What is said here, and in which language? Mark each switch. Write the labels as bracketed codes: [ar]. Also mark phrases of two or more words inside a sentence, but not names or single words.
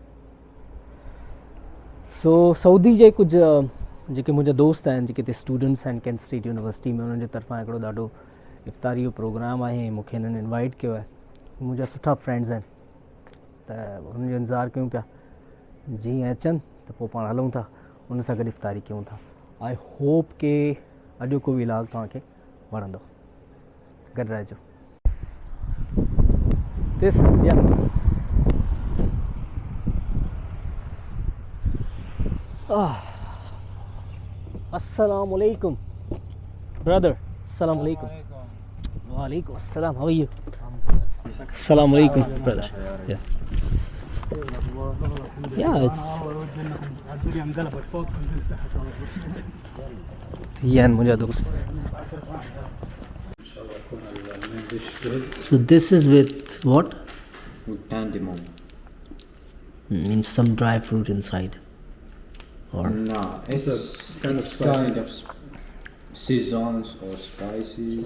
[sd] सो सऊदी जे कुझु जेके मुंहिंजा दोस्त आहिनि, जेके हिते स्टूडेंट्स आहिनि कैंट स्टेट यूनिवर्सिटी में, उन्हनि जे तरफ़ां हिकिड़ो ॾाढो इफ़्तारी जो प्रोग्राम आहे। मूंखे हिननि इनवाइट कयो आहे। मुंहिंजा सुठा फ्रेंड्स आहिनि, त हुननि जो इंतज़ारु कयूं पिया। जीअं अचनि त पोइ पाण हलूं था, उन सां गॾु इफ़्तारी कयूं था। [en] I hope [sd] के अॼोको व्लॉग तव्हांखे वणंदो। गॾु रहिजो। [en] This is, yeah. [ar] السلام عليكم, brother. السلام عليكم. وعليكم السلام. [en] How are you? [ar] السلام عليكم, brother. [en] Yeah. Yeah, it's. Yeah, [hi] मुझे दोस्त. [en] So this is with what? With dandimon. Means some dry fruit inside. Or No, it's kind of seasons or spices.